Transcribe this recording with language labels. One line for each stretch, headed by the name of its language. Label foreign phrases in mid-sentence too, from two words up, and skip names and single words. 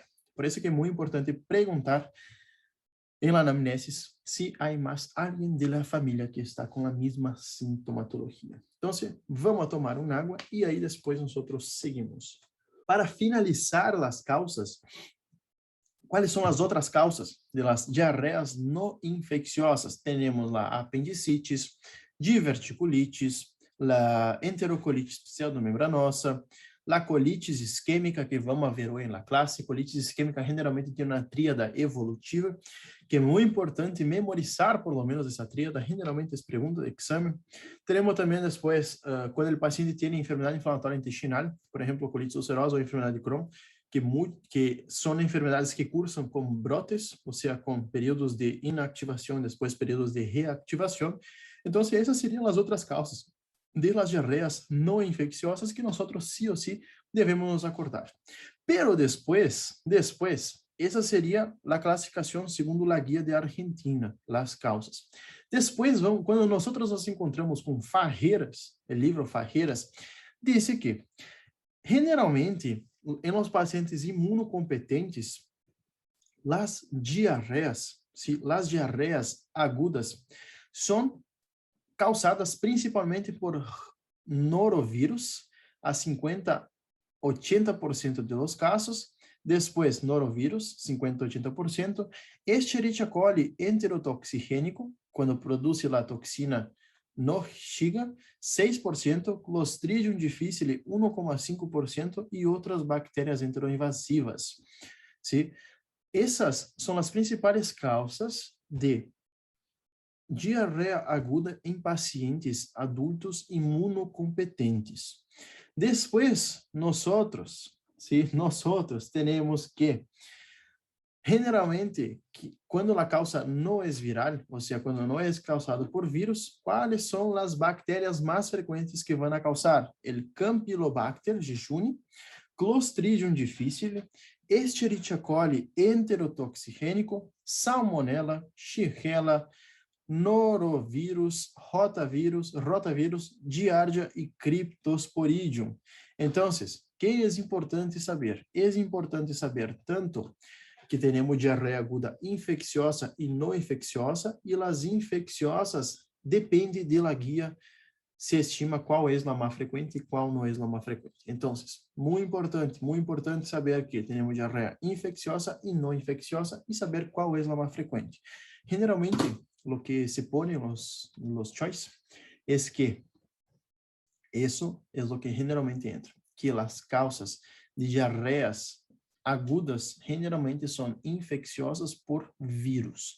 Portuguese: Por isso que é muito importante perguntar em
Spanish: la anamnesis
Portuguese: se há mais alguém da família que está com a mesma sintomatologia. Então, vamos tomar uma água e aí depois nós seguimos. Para finalizar as causas, quais são as outras causas das diarreias não infecciosas? Temos a apendicites, diverticulites, a enterocolites pseudomembranosa,
Spanish: La colitis isquêmica,
Portuguese: que vamos ver hoje na classe. Colitis isquêmica generalmente tem uma tríada evolutiva, que é muito importante memorizar,
Spanish: por lo menos,
Portuguese: essa tríada. Generalmente é pergunta de exame. Teremos também depois, quando o paciente tem enfermidade inflamatória intestinal, por exemplo, colitis ulcerosa ou enfermidade de Crohn, que são enfermidades que cursam com brotes, ou seja, com períodos de inactivação, depois períodos de reactivação. Então, essas seriam as outras causas de
Spanish: las diarreas
Portuguese: não infecciosas que nós sí ou sí devemos nos acordar.
Spanish: Pero después,
Portuguese: essa seria a classificação segundo a guia de Argentina, as causas. Depois, quando nós nos encontramos com Fajeras, o livro Fajeras, diz que, generalmente, em
Spanish: los pacientes
Portuguese: imunocompetentes,
Spanish: las diarreas agudas
Portuguese: são causadas principalmente por norovírus, a 50-80%
Spanish: de los casos,
Portuguese: depois norovírus, 50-80%, Escherichia coli enterotoxigênico, quando produz a toxina no bexiga, 6%, Clostridium difficile, 1,5%, e outras bactérias enteroinvasivas. ¿Sí? Essas são as principais causas de diarreia aguda em pacientes adultos imunocompetentes. Depois, nós temos que, generalmente, quando a causa não é viral, ou seja, quando não é causado por vírus, quais são as bactérias mais frequentes que vão causar? O Campylobacter jejuni, Clostridium difficile, Escherichia coli enterotoxigênico, Salmonella, Shigella, norovírus, rotavírus, giardia e cryptosporidium. Então, que é importante saber? É importante saber tanto que temos diarreia aguda infecciosa e não infecciosa, e as infecciosas depende da guia, se estima qual é a mais frequente e qual não é a mais frequente. Então, muito importante saber que temos diarreia infecciosa e não infecciosa e saber qual é a mais frequente.
Spanish: Generalmente, lo que se pone en los choice es que eso es lo que generalmente entra, que las causas de diarreas agudas generalmente son infecciosas por virus.